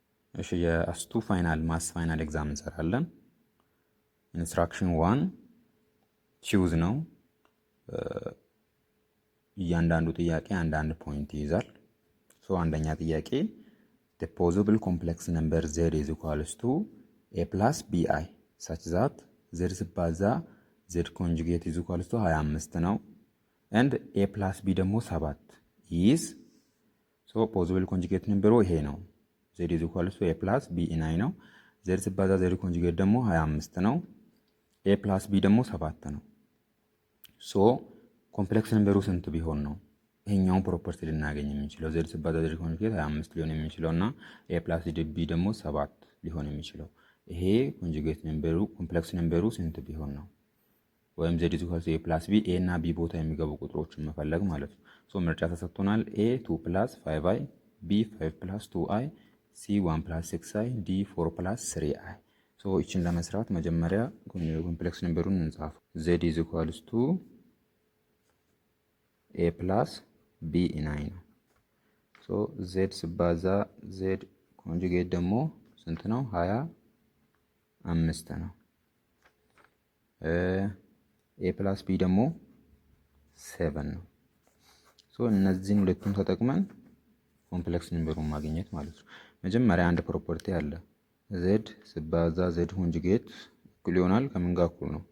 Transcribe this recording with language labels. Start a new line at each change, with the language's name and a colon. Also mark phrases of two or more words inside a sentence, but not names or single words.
Amharic: እሺ የአስቱ ፋይናል ማስ
English: final exam
Amharic: እንሰራለን። ኢንስትራክሽን 1 ቺውዝ ነው። እያንዳንዱ ጥያቄ አንዳንድ ፖይንት ይይዛል። አንደኛ ጥያቄ
English: the possible complex number z is equals to a plus bi such that z
Amharic: ሲባዛ
English: z conjugate is equals to 25
Amharic: ነው
English: and a plus b
Amharic: ደግሞ
English: 7 is possible conjugate number
Amharic: ይሄ ነው።
English: z is equals to a plus b in
Amharic: ነው። z ሲባዛ
English: z conjugate
Amharic: ደግሞ 25 ነው።
English: a plus b
Amharic: ደግሞ 7 ነው። ኮምፕሌክስ ነምበሩ ስንት ቢሆን ነው ይሄኛውን ፕሮፐርቲ ልናገኝ የምንችለው? z ሲባዛ z ኮንጁጌት 25 ሊሆን የሚችለውና
English: a plus b
Amharic: ደግሞ 7 ሊሆን የሚችለው ይሄ ኮንጁጌት ነምበሩ ኮምፕሌክስ ነምበሩ ስንት ቢሆን ነው? ወይም
English: z is equals to a plus b
Amharic: a እና b ቦታ የሚገቡ ቁጥሮችን መፈለግ ማለት ነው። ምርጫ ተሰጥቶናል።
English: a 2 plus 5i b 5 plus 2i c 1 plus 6i d 4 plus 3i
Amharic: እቺን ለመስራት መጀመሪያ ኮምፕሌክስ ነምበሩን እንጻፍ።
English: z is equals to a plus b in i
Amharic: ነው። z ሲባዛ z ኮንጁጌት ደግሞ ስንት ነው? 25 ነው።
English: a plus b
Amharic: ደግሞ 7 ነው። እነዚህን ሁለቱን ተጠቅመን ኮምፕሌክስ ነምበሩን ማግኘት ማለት ነው። መጀመሪያ አንድ ፕሮፐርቲ አለ። z ሲባዛ z ኮንጁጌት እኩል ይሆናል ከምን ጋር እኩል ነው?